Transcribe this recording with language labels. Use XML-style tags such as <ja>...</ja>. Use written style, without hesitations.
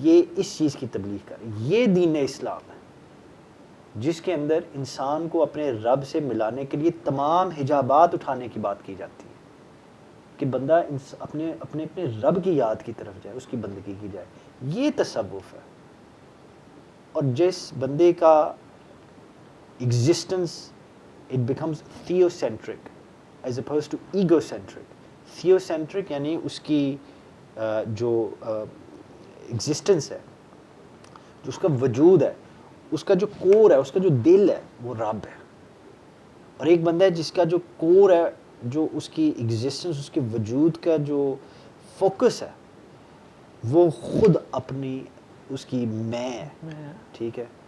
<ur>یہ اس چیز کی تبلیغ کر، یہ دین اسلام ہے جس کے اندر انسان کو اپنے رب سے ملانے کے لیے تمام حجابات اٹھانے کی بات کی جاتی ہے کہ بندہ اپنے اپنے اپنے رب کی یاد کی طرف جائے، اس کی بندگی کی جائے. یہ تصوف ہے. اور جس بندے کا</ur> <en>Existence it becomes theocentric as opposed to egocentric.</en> <ur>theocentric یعنی اس کی جو ایگزسٹنس ہے، جو اس کا وجود ہے، اس کا جو کور ہے، اس کا جو دل ہے، وہ رب ہے. اور ایک بندہ ہے جس کا جو کور ہے، جو اس کی ایگزسٹنس، اس کے وجود کا جو فوکس ہے، وہ خود اپنی اس کی میں ہے. ٹھیک ہے.</ur>